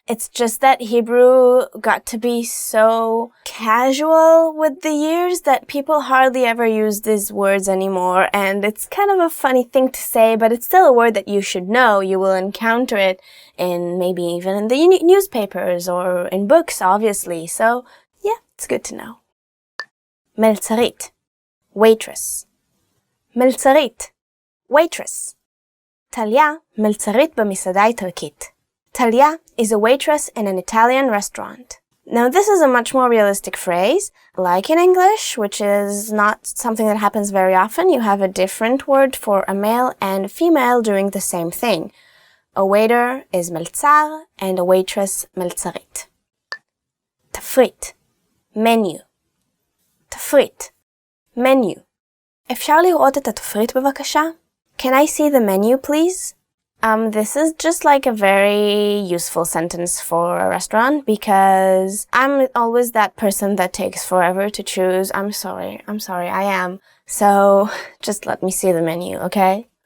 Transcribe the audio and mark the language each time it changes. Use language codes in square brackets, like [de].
[en] It's just that Hebrew got to be so casual with the years that people hardly ever use these words anymore, and it's kind of a funny thing to say, but it's still a word that you should know. You will encounter it in maybe even in the newspapers or in books, obviously. So yeah, it's good to know. Meltzarit, waitress. [he] מלצרית, waitress. טליה, מלצרית במסעדה איטלקית. [en] טליה is a waitress in an Italian restaurant. Now this is a much more realistic phrase. Like in English, which is not something that happens very often, you have a different word for a male and female doing the same thing. A waiter is מלצר and a waitress מלצרית. [he] תפריט, menu. תפריט, menu. אפשר לראות את התפריט בבקשה? [en] Can I see the menu, please? This is just like a very useful sentence for a restaurant because I'm always that person that takes forever to choose. I'm sorry, I am. So just let me see the menu, okay?